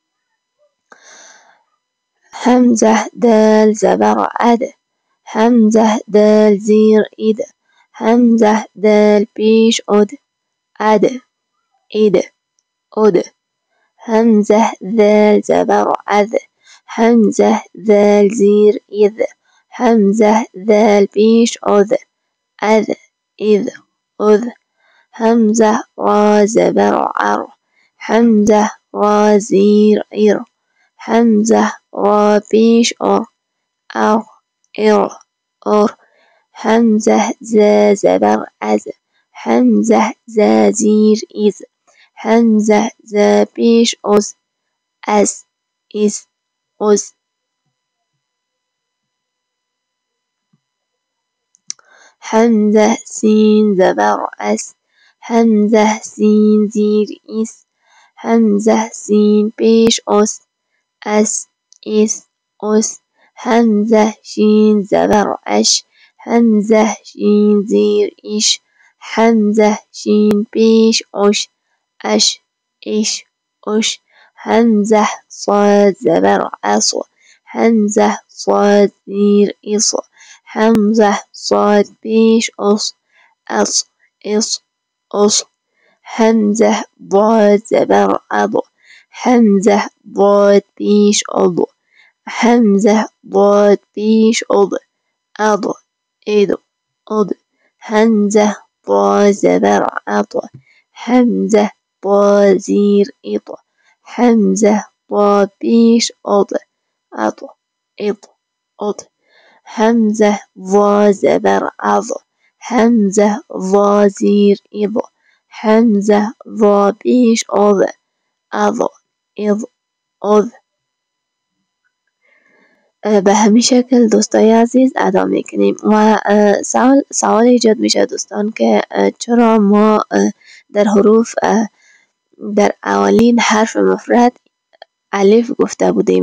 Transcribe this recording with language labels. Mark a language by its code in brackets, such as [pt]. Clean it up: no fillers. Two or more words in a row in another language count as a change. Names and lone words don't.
[fa] همزة دال زبر اد همزة دال زیر اید همزة دال پیش اد اد اید اد. همزة ذال زبر اذ همزة ذال زیر اذ همزة ذال پیش اذ اذ اذ اذ. همزة را زبر عر همزة را زیر ایر همزة را پیش ار ار ار ار. همزة ز زبر از همزة ز زیر از همزة ز پیش از از از. همزة سین زبر اس همزة سین زیر ایس همزة سین پیش اس اس اس. همزة شین زبر اش همزة شین زیر ایش همزة شین پیش اش اش اش اش. همزة صاد زبر عص همزة صاد زیر اص همزة صاد پیش اص اص اص اص. همزة ضاد زبر عض همزة ضاد پیش عض همزة ضاد پیش عض عض عض عض. همزة ضاد زبر عض همزة ضاد زیر اط همزة ضاد پیش عض عض عض عض. همزة ضا زبر عض همزة ضا زیر اض همزة ضا پیش عض عض عض عض. به همین شکل دوستای عزیز ادا میکنیم و سوال ایجاد میشه دوستان که چرا ما در حروف در اولین حرف مفرد الف گفته بودیم.